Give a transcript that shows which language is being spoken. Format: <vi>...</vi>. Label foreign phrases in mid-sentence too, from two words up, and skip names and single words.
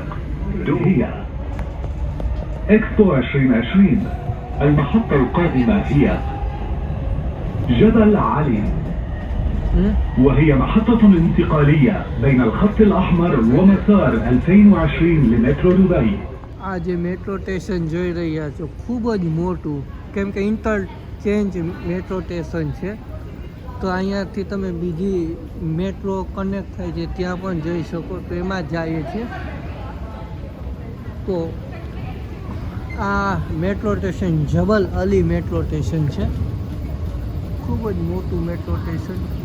<ar>دبي إكسبو 2020. المحطة القادمة هي جبل علي، وهي محطة انتقالية بين الخط الأحمر ومسار 2020 لمترو دبي.</ar> <gu>આ જે મેટ્રો સ્ટેશન જોઈ રહ્યા છો ખૂબ જ મોટું, કેમ કે</gu> <en>interchange metro station</en> <gu>છે. તો અહીંયાથી તમે બીજી</gu> <en>metro connect</en> <gu>થાય છે ત્યાં પણ જઈ શકો, તો એમાં જઈએ છીએ. તો આ</gu> <en>metro station</en> <gu>જબલ અલી</gu> <en>metro station</en> <gu>છે, ખૂબ જ મોટું મેટ્રો સ્ટેશન.</gu>